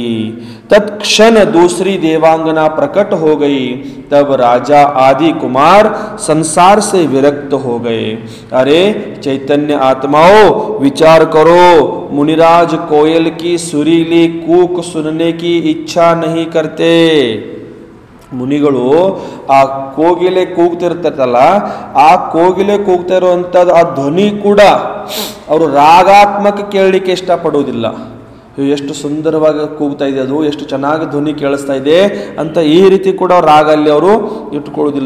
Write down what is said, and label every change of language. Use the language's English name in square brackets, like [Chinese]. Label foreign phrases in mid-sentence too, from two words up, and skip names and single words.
[Hindi] तत्क्षण दूसरी देवांगना प्रकट हो गई. तब राजा आदि कुमार संसार से विरक्त हो गए. अरे चैतन्य आत्माओं, विचार करो. मुनिराज कोयल की सुरीली कूक सुनने की इच्छा नहीं करते. [Kannada] ಮುನಿಗಳು ಆ ಕೋಗಿಲೆ ಕೂಗ್ತಿರ್ತಲ್ಲ, ಆ ಕೋಗಿಲೆ ಕೂಗ್ತಾ ಇರುವಂಥದ್ದು ಆ ಧ್ವನಿ ಕೂಡ ಅವರು ರಾಗಾತ್ಮಕ ಕೇಳಲಿಕ್ಕೆ ಇಷ್ಟಪಡುವುದಿಲ್ಲ. ಎಷ್ಟು ಸುಂದರವಾಗಿ ಕೂಗ್ತಾ ಇದೆ, ಅದು ಎಷ್ಟು ಚೆನ್ನಾಗಿ ಧ್ವನಿ ಕೇಳಿಸ್ತಾ ಇದೆ ಅಂತ ಈ ರೀತಿ ಕೂಡ ರಾಗ ಅಲ್ಲಿ ಅವರು ಇಟ್ಕೊಳ್ಳೋದಿಲ್ಲ.